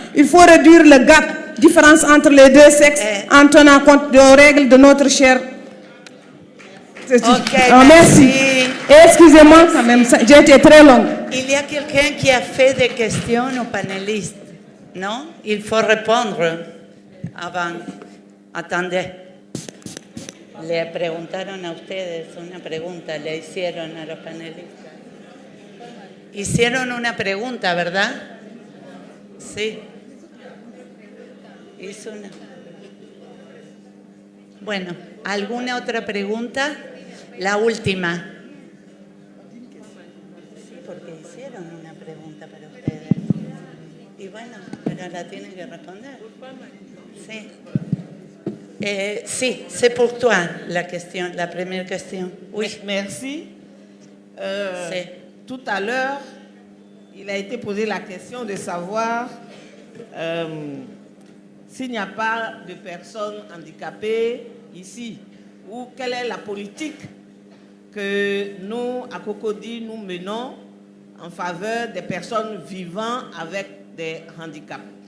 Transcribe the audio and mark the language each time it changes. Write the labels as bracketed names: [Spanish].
[French] Il faut réduire le gap, différence entre les deux sexes, en tenant compte des règles de notre cher. Merci. Excusez-moi quand même, j'ai été très longue. Il y a quelqu'un qui a fait des questions aux panélistes, non? Il faut répondre avant. Attendez. [Spanish] Le preguntaron a ustedes una pregunta, le hicieron a los panelistas. Hicieron una pregunta, ¿verdad? Sí. Hizo una. Bueno, ¿alguna otra pregunta? La última. Sí, porque hicieron una pregunta para ustedes. Y bueno, pero la tienen que responder. Sí. [French] Sí, c'est pour toi la question, la première question. Oui. Merci. [Spanish] Sí. [French] Tout à l'heure, il a été posé la question de savoir s'il n'y a pas de personnes handicapées ici, ou quelle est la politique que nous, à Cocody, nous menons en faveur des personnes vivant avec des handicaps.